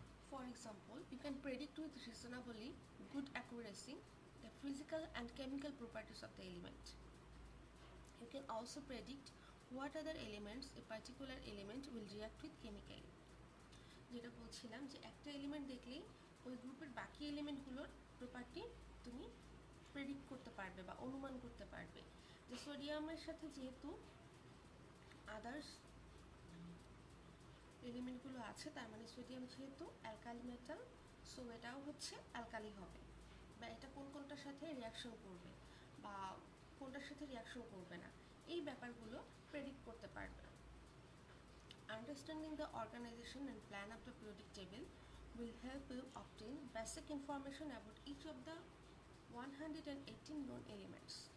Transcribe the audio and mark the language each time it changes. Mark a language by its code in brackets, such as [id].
[en] For example, you can predict with reasonably good accuracy the physical and chemical properties of the element. You can also predict what other elements a particular element will react with chemically. [bn] যেটা বলছিলাম যে একটা element দেখলেই ওই গ্রুপের বাকি এলিমেন্টগুলোর property তুমি predict করতে পারবে বা অনুমান করতে পারবে। যে সোডিয়ামের সাথে যেহেতু আদার্স এলিমেন্টগুলো আছে, তার মানে সোডিয়াম যেহেতু অ্যালকালি মেটাল, সো এটাও হচ্ছে অ্যালকালি হবে, বা এটা কোনটার সাথে রিয়াকশন করবে বা কোনটার সাথে রিয়াকশন করবে না, এই ব্যাপারগুলো প্রেডিক্ট করতে পারবে। [en] Understanding the organization and plan of the periodic table will help you obtain basic information about each of the 118 known elements.